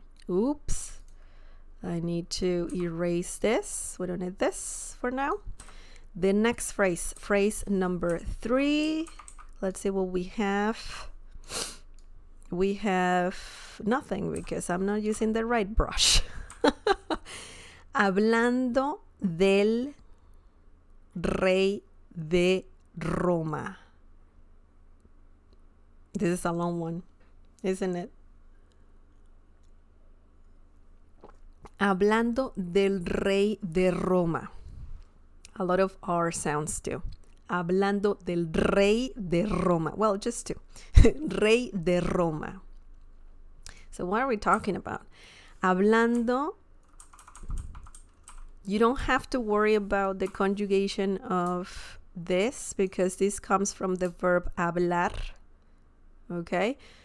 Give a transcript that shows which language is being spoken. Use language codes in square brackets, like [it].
[en] Oops, I need to erase this. We don't need this for now. The next phrase number 3. Let's see what we have. We have nothing because I'm not using the right brush. [es] Hablando del rey de Roma. [en] This is a long one, isn't it? [es] Hablando del rey de Roma. [en] A lot of R sounds too. [es] Hablando del rey de Roma. [en] Well, just two. [es] Rey de Roma. [en] So what are we talking about? Hablando, you don't have to worry about the conjugation of this because this comes from the verb hablar. Okay?